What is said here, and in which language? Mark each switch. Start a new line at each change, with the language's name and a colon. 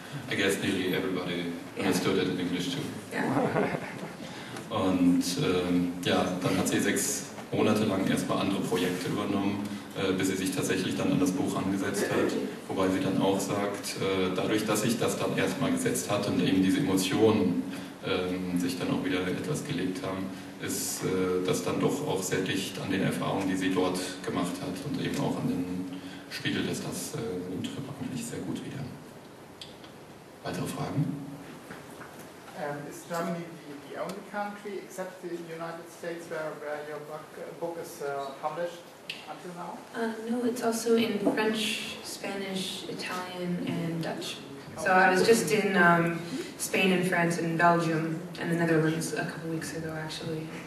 English: I guess nearly everybody understood it in English too. Yeah.
German: Und ja, dann hat sie 6 Monate lang erstmal andere Projekte übernommen, bis sie sich tatsächlich dann an das Buch angesetzt hat. Wobei sie dann auch sagt, dadurch, dass ich das dann erstmal gesetzt hatte und eben diese Emotionen sich dann auch wieder etwas gelegt haben, ist das dann doch auch sehr dicht an den Erfahrungen, die sie dort gemacht hat und eben auch an den spiegelt es das im Trip eigentlich sehr gut wieder. Weitere Fragen?
English: Is Germany the only country except the United States where your book is published until now? No, it's also in French, Spanish, Italian, and Dutch. So I was just in Spain and France and Belgium and the Netherlands a couple weeks ago, actually.